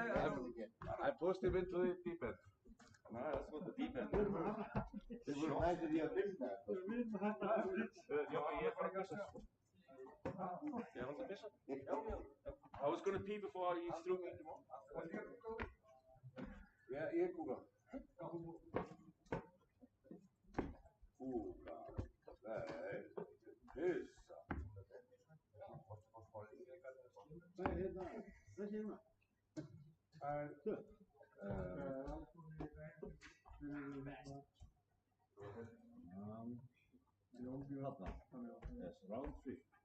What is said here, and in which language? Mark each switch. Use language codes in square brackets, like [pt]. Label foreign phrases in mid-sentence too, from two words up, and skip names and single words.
[en] I pushed him into the deep end. No, that's not the deep end. It was nice that you have been there. I was gonna pee before you threw me. [is] Ja, ég kúka. Kúka. Nei, pissa. Hvað hérna? Hvað segir maður? [en] Yes, round 3.